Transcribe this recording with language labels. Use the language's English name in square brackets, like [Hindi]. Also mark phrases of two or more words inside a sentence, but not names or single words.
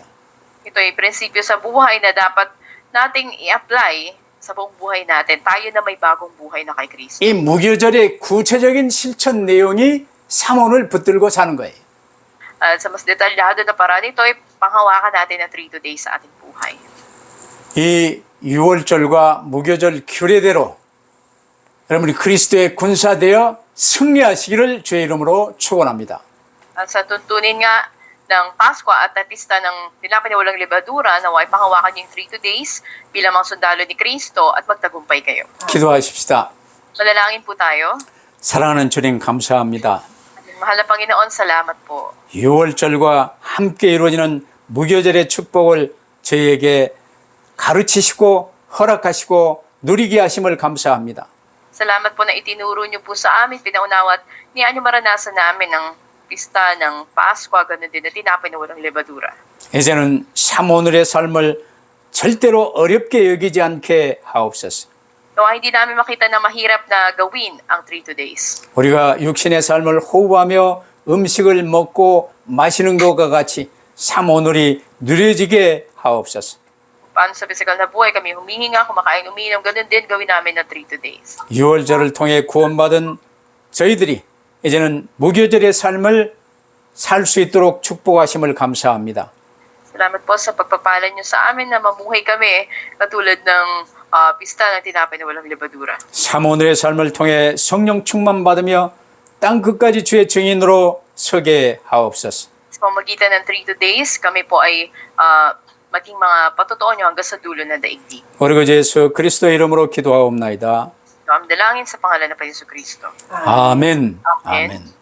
[Filipino] Ito ay prinsipyo sa buhay na dapat nating i-apply sa buong buhay natin. Tayo na may bagong buhay na kay Kristo. [Korean] 이 무교절의 구체적인 실천 내용이 삼원을 붙들고 사는 거예요. [Filipino] At sa mas detalyado na paraan, ito ay panghawakan natin ng 3 days sa ating buhay. [Korean] 이 6월절과 무교절 규례대로 여러분이 그리스도의 군사되어 승리하시기를 주의 이름으로 축원합니다. [Filipino] At sa tuntunin nga ng Pasko at pista ng tinapay na walang libadura, naway panghawakan yung 3 days bilang mga sundalo ni Kristo at magtagumpay kayo. [Korean] 기도하십시다. [Filipino] Manalangin po tayo. [Korean] 사랑하는 주님 감사합니다. [Filipino] Mahal na Panginoon, salamat po. [Korean] 6월절과 함께 이루어지는 무교절의 축복을 저희에게 가르치시고 허락하시고 누리게 하심을 감사합니다. [Filipino] Salamat po na itinuro niyo po sa amin, pinaunawa at niyaan niyo maranasan namin ang pista ng Pasko, ganun din na tinapay na walang levadura. [Korean] 이제는 참 오늘의 삶을 절대로 어렵게 여기지 않게 하옵소서. [Filipino] Nawa hindi namin makita na mahirap na gawin ang 3 days. [Korean] 우리가 육신의 삶을 호흡하며 음식을 먹고 마시는 것과 같이 참 오늘이 누려지게 하옵소서. [Filipino] Paano sa physical na buhay kami humihinga, kumakain, umiinom, ganun din gawin namin ng 3 days. [Korean] 유월절을 통해 구원받은 저희들이 이제는 무교절의 삶을 살 수 있도록 축복하심을 감사합니다. [Filipino] Salamat po sa pagpapala niyo sa amin na mamuhay kami katulad ng pista ng tinapay na walang levadura. [Korean] 참 오늘의 삶을 통해 성령 충만 받으며 땅 끝까지 주의 증인으로 서게 하옵소서. [Filipino] Sa pamagitan ng 3 days, kami po ay maging mga patotoo niyo hanggang sa dulo ng daigdig. [Korean] 우리 그 예수 그리스도의 이름으로 기도하옵나이다. [Filipino] So, ang dalangin sa pangalan ng Panginoon Kristo. [Korean] 아멘. 아멘. 아멘.